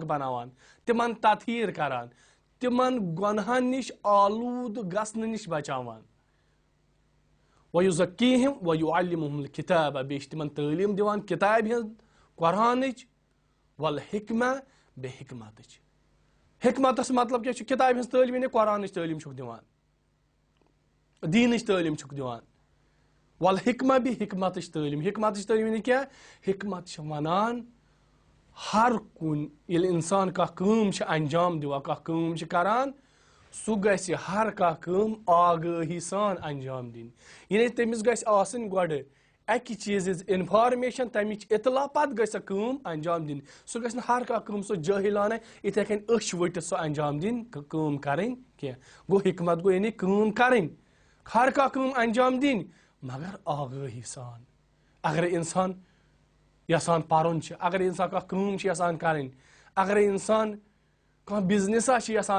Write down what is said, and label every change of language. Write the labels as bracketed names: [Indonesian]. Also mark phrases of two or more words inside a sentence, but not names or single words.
[Kashmiri] بناوان تِمن تطہیٖر کران تِمن گۄنہن نِش آلوٗد گژھنہٕ نِش بچاوان [Arabic] وَیُزَکِّیہِم وَیُعَلِّمُہُم الکِتابَ [Kashmiri] بیٚیہِ چھِ تِمن تعلیٖم دِوان کِتابہِ ہٕنٛز قرآنٕچ والحکمہ بیٚیہِ حکمتٕچ حکمتس مطلب کیا کتاب ہز تعلیم یعنی قرآنٕچ تعلیم چھُکھ دِوان دیٖنٕچ تعلیم چھُکھ دِوان والحکمہ بھی حکمت تعلیم یعنی کیا حکمت ونان ہر کن یل انسان کم انجام دِوان کم کران سہ گژھِ ہر کم آگاہی سان انجام دِنۍ یعنی تٔمِس گژھِ آسٕنۍ گۄڈٕ اکہِ چیٖزٕچ انفارمیشن تمِچ اطلاع پتہٕ گژھِ سۄ کٲم انجام دِنۍ سُہ گژھِ نہٕ ہر کانٛہہ کٲم سۄ جٲہلانہ یِتھے کٔنۍ أچھ ؤٹِتھ سۄ انجام دِنۍ کٲم کرٕنۍ کینٛہہ گوٚو حکمت گوٚو یعنی کٲم کرٕنۍ ہر کانٛہہ کٲم انجام دِنۍ مگر آگٲہی سان اگر انسان یژھان پرُن چھُ اگر انسان کانٛہہ کٲم چھُ یژھان کرٕنۍ اگر انسان کانٛہہ بزنسا چھُ یژھان